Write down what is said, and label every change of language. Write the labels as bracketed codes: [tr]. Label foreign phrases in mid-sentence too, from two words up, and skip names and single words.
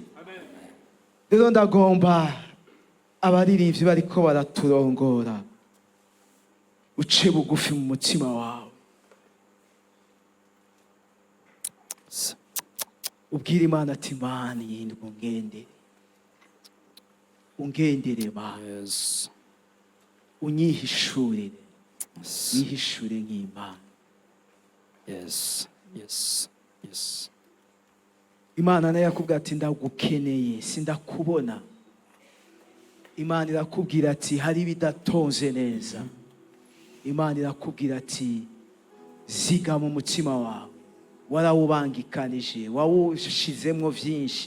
[rn] Rero ndagomba abaririmbyi bariko baraturongora uce bugufi mu mutima wawe, ubwira Imana ati Mana yindwa ungendere Mana. Yes. Unyihishurire, yihishure nk'Imana. [en] Yes. Yes. Yes. [rn] Imana nayo yakubwira ati ndagukeneye, sindakubona. Imana irakubwira ati hari bidatonze neza. Imana irakubwira ati ziga mu mutima wawe, warawubangikanije, wawushizemwo vyinshi.